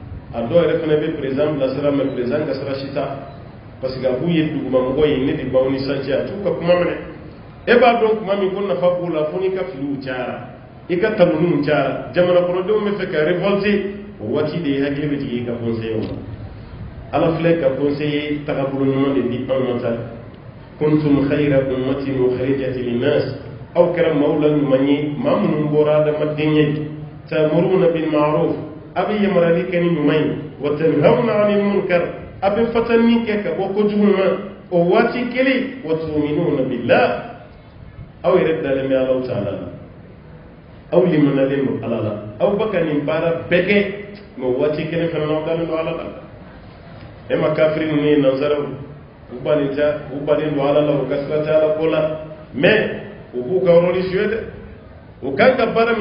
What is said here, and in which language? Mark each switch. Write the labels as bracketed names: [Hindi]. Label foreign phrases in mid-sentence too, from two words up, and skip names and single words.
[Bambara] a dɔw yɛrɛ fana bɛ président bilasira [French] mais président [Bambara] ka sira si ta [French] parce que [Bambara] a b'u ye dugumamɔgɔ ye ne de b'aw ni sanji a t'u ka kuma minɛ e b'a dɔn kuma min ko nafa b'u la fo n'i ka filiw cayara i ka taloniw cayara jamana kɔnɔdenw bɛ fɛ ka révolter o waati de hakili bɛ jigin i ka conseiller ma ala filɛ ka conseiller tagabolo ɲuman de di anw ma ta [Arabic] كنتم خير أمة أخرجت للناس [Bambara] aw kɛra maaw la ɲuman ye maa minnu bɔra adamaden ye [Arabic] تأمرون بالمعروف [Bambara] a bɛ yamarali kɛ ni ɲuman ye [Arabic] وتنهون عن المنكر [Bambara] a bɛ fatani kɛ ka bɔ kojugu ma o waati kelen [Arabic] وتؤمنون بالله [Bambara] aw yɛrɛ dalen bɛ Alahu Taala la aw limanalen don Ala la aw bɛ ka nin baara bɛɛ kɛ mais o waati kelen fana aw dalen don Ala la e ma kafiri ninnu ye nanzaraw u bannen don Ala la u ka sira tɛ Ala ko la mais u b'u ka [French] rôle jouer [Bambara] dɛ u kan ka baara